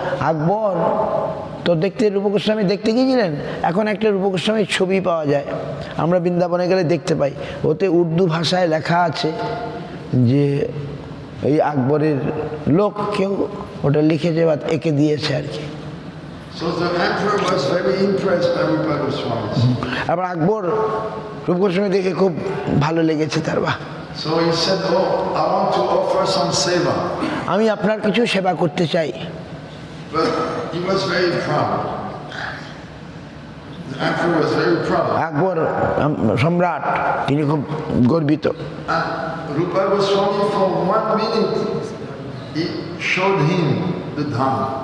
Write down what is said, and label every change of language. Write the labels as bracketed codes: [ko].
[bn] আকবর তো দেখতে রূপ গোস্বামী দেখতে গিয়েছিলেন। এখন একটা রূপ গোস্বামীর ছবি পাওয়া যায়, আমরা বৃন্দাবনে গেলে দেখতে পাই, ওতে উর্দু ভাষায় লেখা আছে যে এই আকবরের লোক কেউ ওটা লিখেছে বা এঁকে দিয়েছে আর কি। [en] So the emperor was very impressed by Rupa Goswami. [bn] আবার আকবর রূপ গোস্বামী দেখে খুব ভালো লেগেছে তার। বাহ। [en] So he said, oh, I want to offer some seva. [bn] আমি আপনার কিছু সেবা করতে চাই। [en] But he was very proud. The emperor was very proud. [bn] আকবর সম্রাট, তিনি খুব গর্বিত। [en] And Rupa Goswami for 1 minute, he showed him the dham.